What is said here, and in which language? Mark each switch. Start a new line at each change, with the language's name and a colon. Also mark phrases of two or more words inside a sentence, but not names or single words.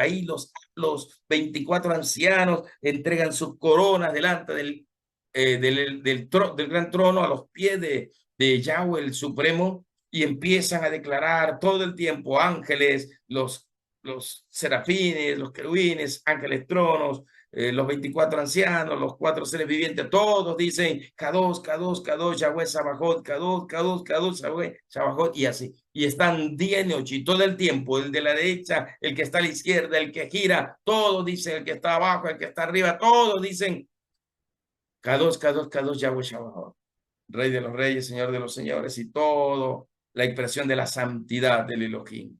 Spanish: Ahí los 24 ancianos entregan sus coronas delante del gran trono a los pies de Yahweh el Supremo y empiezan a declarar todo el tiempo ángeles, los serafines, los querubines, ángeles tronos, los 24 ancianos, los 4 seres vivientes, todos dicen
Hebrew: קדוש, קדוש, קדוש, יהוה צבאות, קדוש, קדוש, קדוש, יהוה צבאות,
Spanish: y así. Y están día y noche, y todo el tiempo, el de la derecha, el que está a la izquierda, el que gira, todos dicen, el que está abajo, el que está arriba, todos dicen
Hebrew: קדוש, קדוש, קדוש, יהוה צבאות,
Spanish: Rey de los reyes, Señor de los señores, y todo la expresión de la santidad del Elohim.